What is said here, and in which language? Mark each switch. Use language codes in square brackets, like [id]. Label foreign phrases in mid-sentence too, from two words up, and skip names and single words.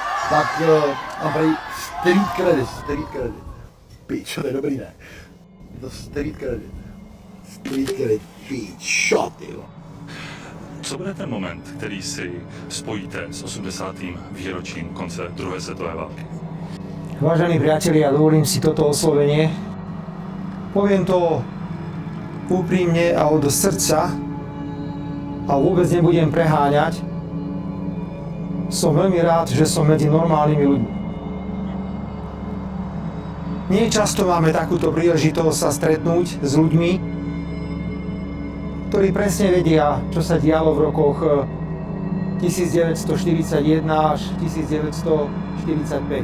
[cs] Tak mám tady [en] street credit. [cs] Pičo, to je dobrý, ne? Je to [en] street credit. [cs] Pičo, tyjo. Co bude ten moment, který si spojíte s 80. výročím konce druhé světové války? [sk] Vážení priatelia, dovolím si toto oslovenie. Poviem to úprimne a od srdca a vôbec nebudem preháňať. Som veľmi rád, že som medzi normálnymi ľuďmi. Nie často máme takúto príležitosť sa stretnúť s ľuďmi, ktorí presne vedia, čo sa dialo v rokoch 1941 až 1945.